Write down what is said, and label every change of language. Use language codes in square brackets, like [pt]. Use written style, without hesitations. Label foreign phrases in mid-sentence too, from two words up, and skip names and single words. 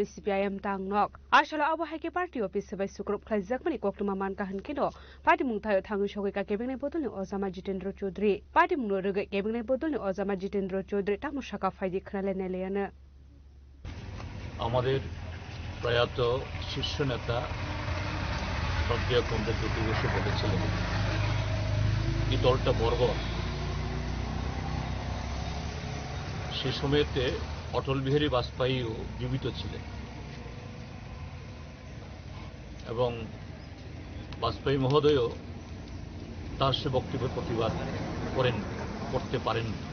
[trp] CPM तांगनक आसला आबो हाइके [en] party office [trp] सबाय सुक्रुप खालायजाकमानि कोक्तुमा मानका हनकेनो पार्टीमुं थायो थांगु सगैका केबेने बदलनि अजामा जितेन्द्र चौधरी पार्टीमुं रगै केबेने बदलनि अजामा जितेन्द्र चौधरी तामुसाका फाइदि खोनालेनायलायानो [bn] আমাদের প্রয়াত শীর্ষ নেতা শ্রদ্ধেয় কমরেড জ্যোতি বসু বলেছিলেন এই দলটা বর্বর। সে সময়তে অটল বিহারী বাজপেয়ীও জীবিত ছিলেন এবং বাজপেয়ী মহোদয়ও তার সে বক্তব্যের প্রতিবাদ করতে পারেন।